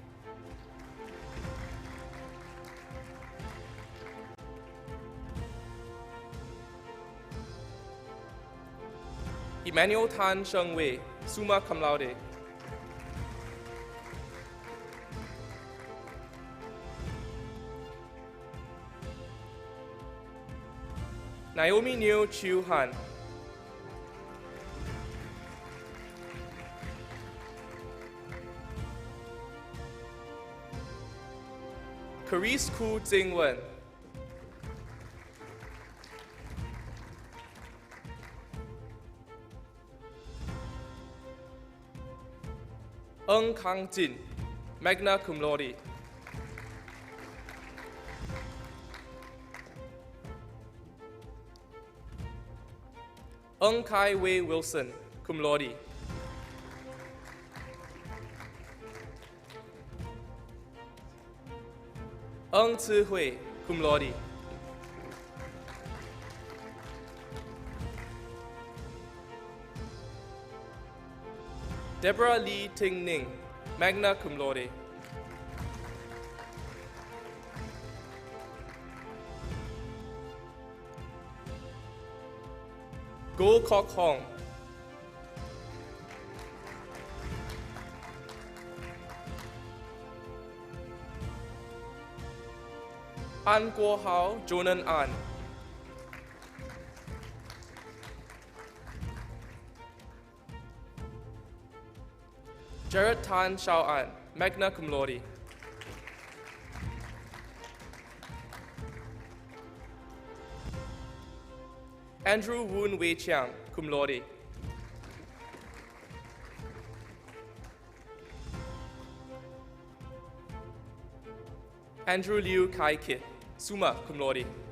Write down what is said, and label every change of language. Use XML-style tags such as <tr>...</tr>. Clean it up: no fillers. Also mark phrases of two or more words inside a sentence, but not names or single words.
<en>Emmanuel Tan Sheng Wei,</en> <la>summa cum laude.</la> <en>Naomi Neo Chiu Han. Carice Ku Jing Wen. Eng Kang Jin,</en> <la>magna cum laude.</la> <en>Eng Kai Wei Wilson,</en> <la>cum laude.</la> <en>Eng Tzu Hui,</en> <la>cum laude.</la> <en>Deborah Lee Ting Ning,</en> <la>magna cum laude.</la> <en>Go Kok Hong. An Guo Hao Jonan An. Jared Tan Shao An,</en> <la>magna cum laude.</la> <en>Andrew Woon Wei Chiang,</en> <la>cum laude.</la> <en>Andrew Liu Kai Kit,</en> <la>summa cum laude.</la>